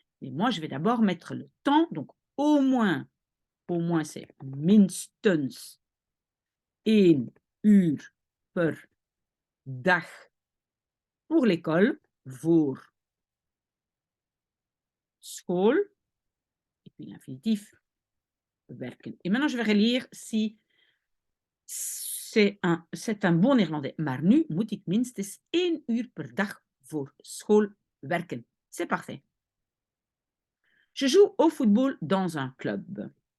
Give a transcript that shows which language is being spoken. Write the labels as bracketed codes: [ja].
[fr] Mais moi, je vais d'abord mettre le temps, donc au moins c'est [nl] minstens 1 uur per dag [fr] pour l'école, [nl] voor school, [fr] et puis l'infinitif, werken. Et maintenant, je vais relire si c'est un bon néerlandais. [nl] Maar nu moet ik minstens 1 uur per dag voor school werken. [fr] C'est parfait. Je joue au football dans un club.